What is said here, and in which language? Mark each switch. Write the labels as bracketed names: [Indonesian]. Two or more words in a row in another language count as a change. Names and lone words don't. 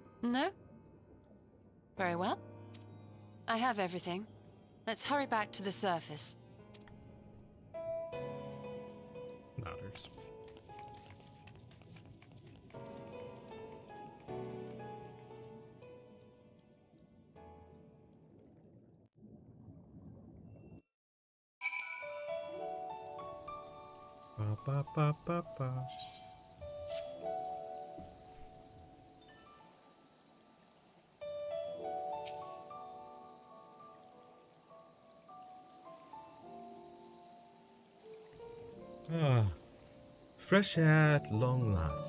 [English] No? Very well. I have everything. Let's hurry back to the surface. Nodders. Ba ba ba ba ba. Ah, fresh air at long last.